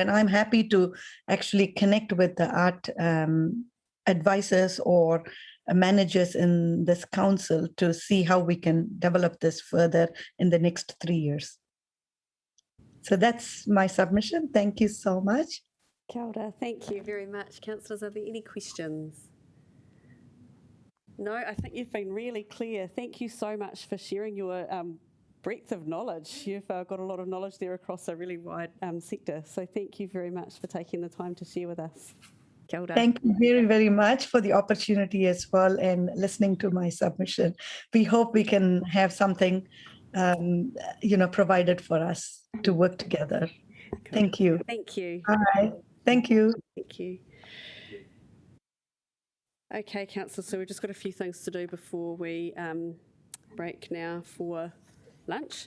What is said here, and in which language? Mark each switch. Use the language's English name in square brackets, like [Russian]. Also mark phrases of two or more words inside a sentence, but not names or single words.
[English] And I'm happy to actually connect with the art advisors or managers in this council to see how we can develop this further in the next 3 years. So that's my submission. Thank you so much. [Māori] Kia ora. [English] Thank you very much. Councillors, are there any questions? No, I think you've been really clear. Thank you so much for sharing your breadth of knowledge. You've got a lot of knowledge there across a really wide sector. So thank you very much for taking the time to share with us. [Māori] Kia ora. [English] Thank you very, very much for the opportunity as well and listening to my submission. We hope we can have something, provided for us to work together. Thank you. Thank you. All right. Thank you. Thank you. Okay, Councillor, so we've just got a few things to do before we break now for lunch.